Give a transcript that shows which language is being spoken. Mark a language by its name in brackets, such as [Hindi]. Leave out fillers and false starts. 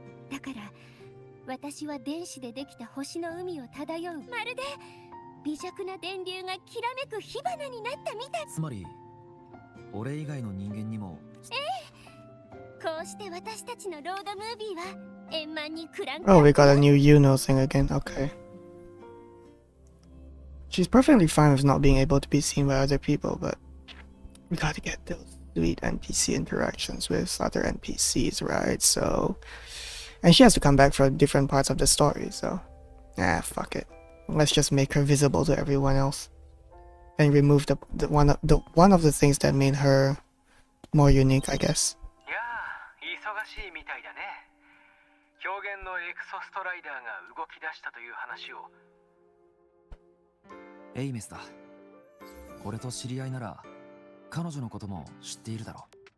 [Japanese] だから私は電子でできた星の海を漂う、まるで微弱な電流がきらめく火花になったみたい。つまり俺以外の人間にも。こうして私たちのロードムービーは円満にクランク。 [English] Oh, we got a new Yuno thing again. Okay. She's perfectly fine with not being able to be seen by other people, but we gotta get those sweet NPC interactions with other NPCs, right? So, and she has to come back for different parts of the story, so fuck it. Let's just make her visible to everyone else and remove the one of the things that made her more unique, I guess. [Japanese] いやー、忙しいみたいだね。表現のエクソストライダーが動き出したという話を。エイメスだ。俺と知り合いなら彼女のことも知っているだろう。